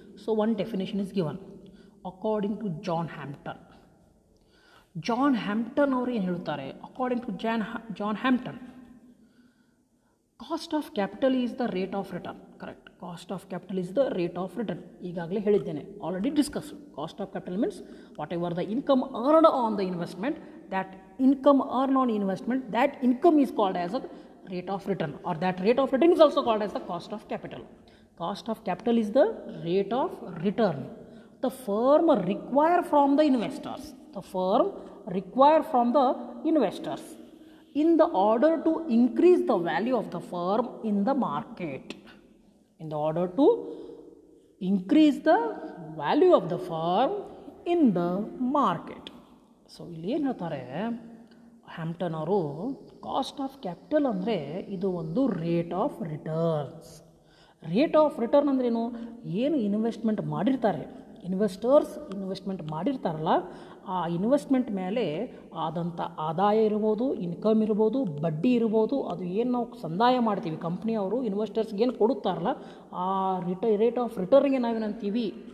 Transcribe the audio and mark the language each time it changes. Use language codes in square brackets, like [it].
[en] So one definition is given according to John Hampton. John Hampton [kn] ಅವರು ಏನು ಹೇಳ್ತಾರೆ? [en] According to John Hampton, cost of capital is the rate of return. Correct, cost of capital is the rate of return. [kn] ಈಗಾಗಲೇ ಹೇಳಿದ್ದೇನೆ, already discuss. [en] Cost of capital means whatever the income earned on the investment, that income earned on investment, that income is called as a rate of return, or that rate of return is also called as the cost of capital. Cost of capital is the rate of return the firm require from the investors. The firm require from the investors in the order to increase the value of the firm in the market. In the order to increase the value of the firm in the market. [kn] So ಇಲ್ಲಿ ಏನು ಹೇಳ್ತಾರೆ Hampton ಅವರು, cost of capital ಅಂದರೆ ಇದು ಒಂದು rate of returns. Rate of return ಅಂದ್ರೇನು? ಏನು investment ಮಾಡಿರ್ತಾರೆ, ಇನ್ವೆಸ್ಟರ್ಸ್ ಇನ್ವೆಸ್ಟ್ಮೆಂಟ್ ಮಾಡಿರ್ತಾರಲ್ಲ, ಆ ಇನ್ವೆಸ್ಟ್ಮೆಂಟ್ ಮೇಲೆ ಆದಂಥ ಆದಾಯ ಇರ್ಬೋದು, ಇನ್ಕಮ್ ಇರ್ಬೋದು, ಬಡ್ಡಿ ಇರ್ಬೋದು, ಅದು ಏನು ನಾವು ಸಂದಾಯ ಮಾಡ್ತೀವಿ, ಕಂಪ್ನಿಯವರು ಇನ್ವೆಸ್ಟರ್ಸ್ಗೆ ಏನು ಕೊಡುತ್ತಾರಲ್ಲ, ಆ ರೇಟ್ ಆಫ್ ರಿಟರ್ನ್ಗೆ ನಾವೇನಂತೀವಿ?